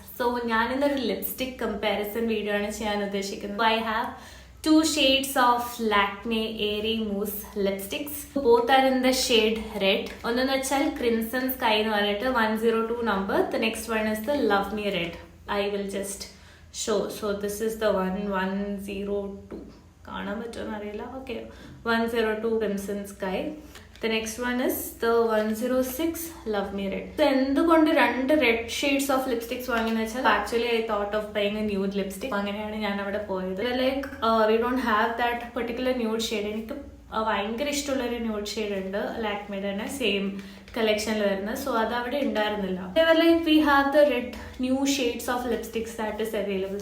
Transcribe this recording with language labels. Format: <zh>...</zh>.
<ml>So ഞാൻ ഇന്നൊരു lipstick comparison video ആണ് ചെയ്യാൻ ഉദ്ദേശിക്കുന്നത്.</ml> <en>I have two shades of Lakme Airy Mousse lipsticks. Both are in the shade red.</en> <ml>ഒന്നെന്ന് വെച്ചാൽ Crimson Sky എന്ന് പറഞ്ഞിട്ട് 102 number.</ml> <en>The next one is the Love Me Red. I will just show. So this is the one 102.</en> <ml>കാണാൻ പറ്റുമെന്ന് അറിയില്ല.</ml> <en>Okay, 102 Crimson Sky. The next one is the 106 Love Me Red. So</en> <ml>എന്തുകൊണ്ട് രണ്ട്</ml> <en>red shades of lipsticks</en> <ml>വാങ്ങിയെന്ന് വെച്ചാൽ</ml> <en>Actually I thought of buying a nude lipstick.</en> <ml>അങ്ങനെയാണ് ഞാൻ അവിടെ പോയത്.</ml> <en>Like we don't have that particular nude shade.</en> <ml>എനിക്ക് ഭയങ്കര ഇഷ്ടമുള്ളൊരു ന്യൂഡ് ഷെയ്ഡ് ഉണ്ട് ലാക്മേയുടെ തന്നെ സെയിം കളക്ഷനിൽ വരുന്നത്.</ml> <en>so</en> <ml>അത് അവിടെ ഉണ്ടായിരുന്നില്ല.</ml> <en>Like we have the red new shades of lipsticks that is available.</en>